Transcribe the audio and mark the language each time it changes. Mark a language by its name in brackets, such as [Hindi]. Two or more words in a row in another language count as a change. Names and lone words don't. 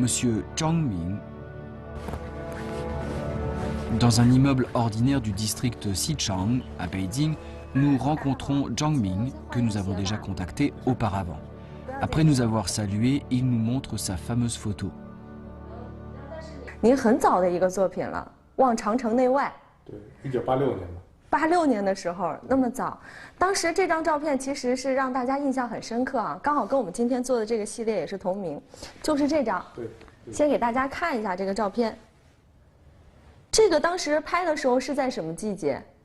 [French] Zhang Ming. Dans un immeuble ordinaire du district Xichang, à Beijing, nous rencontrons Zhang Ming, que nous avons déjà contacté auparavant. Après nous avoir salué, il nous montre sa fameuse photo. [Chinese] 您很早的一个作品了，《望长城内外》。对，1986年嘛。 86年的时候那么早，当时这张照片其实是让大家印象很深刻啊，刚好跟我们今天做的这个系列也是同名，就是这张。对。先给大家看一下这个照片。这个当时拍的时候是在什么季节